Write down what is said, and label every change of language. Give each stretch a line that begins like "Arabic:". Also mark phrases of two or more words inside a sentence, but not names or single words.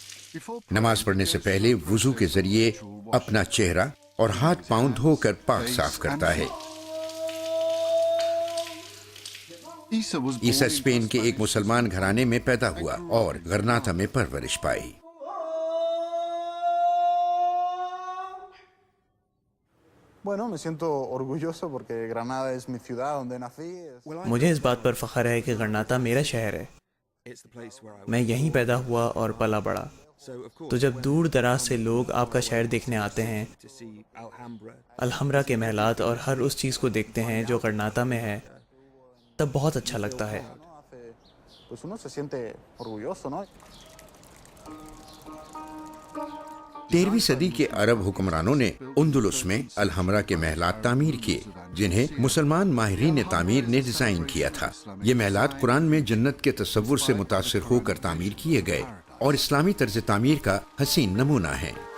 Urdu: نماز پڑھنے سے پہلے وضو کے ذریعے اپنا چہرہ اور ہاتھ پاؤں دھو کر پاک صاف کرتا ہے. عیسیٰ اسپین کے ایک مسلمان گھرانے میں پیدا ہوا اور غرناطہ میں پرورش پائی.
Spanish: Bueno, me siento orgulloso porque Granada es mi ciudad donde nací.
Urdu: مجھے اس بات پر فخر ہے کہ غرناطہ میرا شہر ہے. میں یہیں پیدا ہوا اور پلا بڑا. تو جب دور دراز سے لوگ آپ کا شہر دیکھنے آتے ہیں، الحمرا کے محلات اور ہر اس چیز کو دیکھتے ہیں جو غرناطہ میں ہے، تب بہت اچھا لگتا ہے.
Spanish: Pues uno se siente orgulloso, ¿no?
Urdu: 13ویں صدی کے عرب حکمرانوں نے اندلس میں الحمرا کے محلات تعمیر کیے، جنہیں مسلمان ماہرین تعمیر نے ڈیزائن کیا تھا. یہ محلات قرآن میں جنت کے تصور سے متاثر ہو کر تعمیر کیے گئے اور اسلامی طرز تعمیر کا حسین نمونہ ہے.